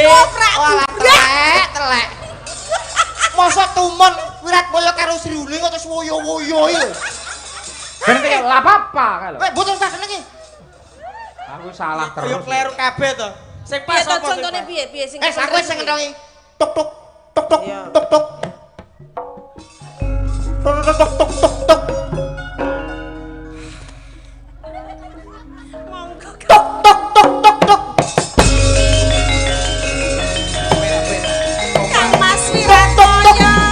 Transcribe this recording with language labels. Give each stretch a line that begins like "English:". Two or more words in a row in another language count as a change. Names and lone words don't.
Javanese: Wah, telek. Mosok tumon Wiratmoyo karo Sri Uning kok terus woyo-woyo iki lho. Ben kaya lah apa kae lho. Weh, mboten tak seneng iki. Aku salah terus. Yo kleru kabeh to. Sing pas Piye to apa sing contone pas? piye sing Aku sing ngendongi. Tuk tuk tuk tuk tuk tuk. Tuk tuk tuk tuk tuk tuk. monggo Tuk tuk tuk tuk tuk. Kang Mas Wiratmoyo.